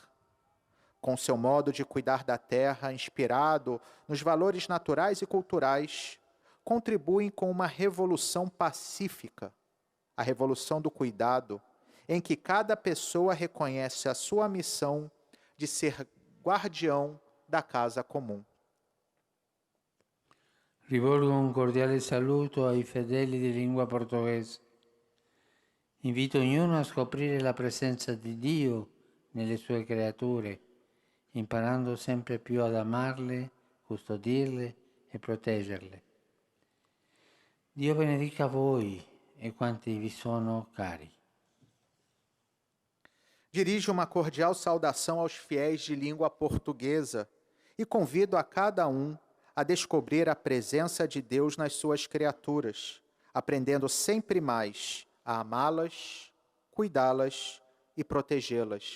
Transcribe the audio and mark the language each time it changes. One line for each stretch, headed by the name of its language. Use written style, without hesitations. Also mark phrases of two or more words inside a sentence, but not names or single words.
Portuguese: Com seu modo de cuidar da terra, inspirado nos valores naturais e culturais, contribuem com uma revolução pacífica, a revolução do cuidado, em que cada pessoa reconhece a sua missão de ser guardião da casa comum.
Italian: Rivolgo un cordiale saluto ai fedeli di lingua portoghese. Invito ognuno a scoprire la presenza di Dio nelle sue creature, imparando sempre più ad amarle, custodirle e proteggerle. Dio benedica voi e quanti vi sono cari.
Portuguese: Dirijo uma cordial saudação aos fiéis de língua portuguesa e convido a cada um a descobrir a presença de Deus nas suas criaturas, aprendendo sempre mais a amá-las, cuidá-las e protegê-las.